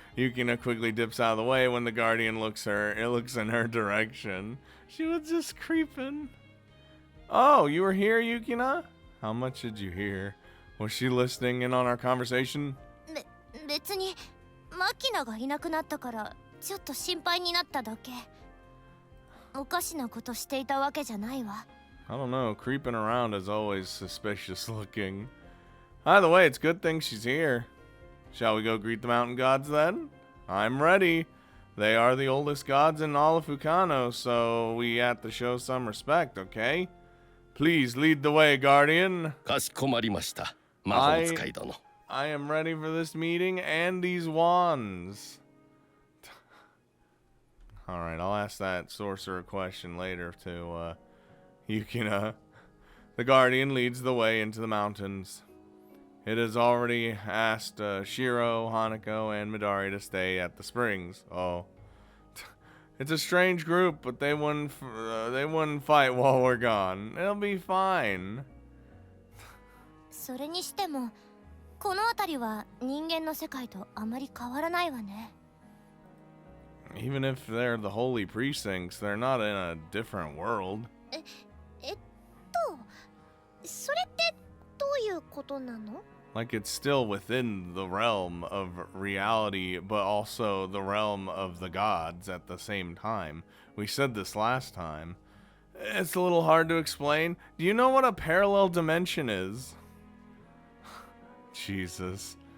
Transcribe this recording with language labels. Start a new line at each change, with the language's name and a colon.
English: Yukina quickly dips out of the way when the guardian looks in her direction. She was just creeping. Oh, you were here, Yukina? How much did you hear? Was she listening in on our conversation?
Japanese: 別にマキナがいなくなったからちょっと心配になっただけ。おかしなことしていたわけじゃないわ。
English: I don't know, creeping around is always suspicious looking. Either way, it's a good thing she's here. Shall we go greet the mountain gods then? I'm ready. They are the oldest gods in all of Fukano, so we have to show some respect, okay? Please lead the way, guardian.
Japanese: かしこまりました。魔法使い殿。
English: I am ready for this meeting and these wands. Alright, I'll ask that sorcerer question later to Yukina. The guardian leads the way into the mountains. It has already asked Shiro, Hanako, and Midari to stay at the springs. Oh. It's a strange group, but they wouldn't fight while we're gone. It'll be fine.
Japanese: それにしてもこの辺りは人間の世界とあまり変わらないわね。
English: Even if they're the holy precincts, they're not in a different world.
Japanese: それってどういうことなの？
English: Like it's still within the realm of reality, but also the realm of the gods at the same time. We said this last time. It's a little hard to explain. Do you know what a parallel dimension is? Jesus.